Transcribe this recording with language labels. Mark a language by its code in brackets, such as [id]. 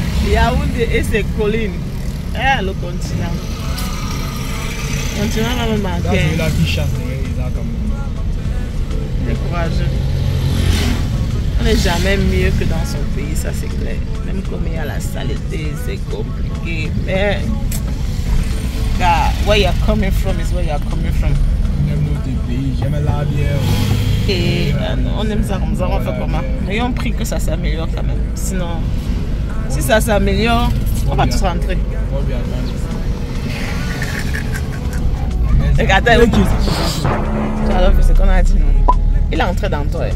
[fr] Yaoundé et ses collines. Eh, le continent. Le continent va me manquer. C'est la qui chasse les gars comme c'est courageux. On n'est jamais mieux que dans son pays, ça c'est clair. Même comme il y a la saleté, c'est compliqué. [en] Mais where you're coming from is where you're coming from. [fr] J'aime notre pays, j'aime la bière. Et on aime ça comme ça, on fait comment? Mais on prie que ça s'améliore quand même. Sinon, si ça s'améliore, on va tous rentrer. Regarde, tu as vu ce qu'on a dit, non? Il est entré dans toi.